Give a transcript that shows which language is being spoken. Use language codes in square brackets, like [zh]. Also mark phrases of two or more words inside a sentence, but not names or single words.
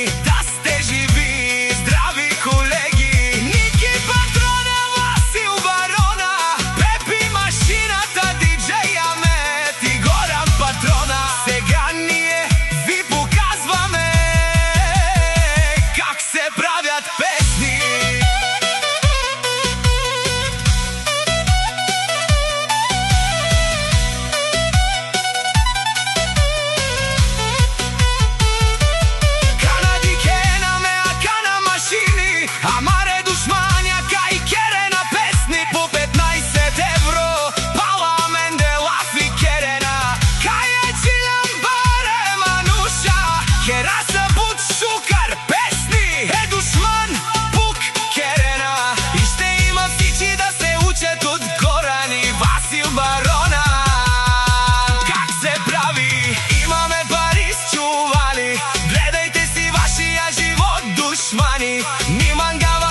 [bg] Да сте живи, здрави колеги! Ники Патрона, Васил Барона, Пепи Машината, диджей Амет и Горан Патрона. Сега ние ви показваме как се правят песни. [rom] Амаре душманя, кај керена [bg] песни по 15 евро. [rom] Пала Менделав и керена, кај е чилам баре мануша. Хераса буд шукар, песни е душман, пук керена. [bg] И ще има всички да се учат от Горан и Васил Барона. Как се прави? Имаме пари с чували, гледайте си вашия живот, душмани. Ниманга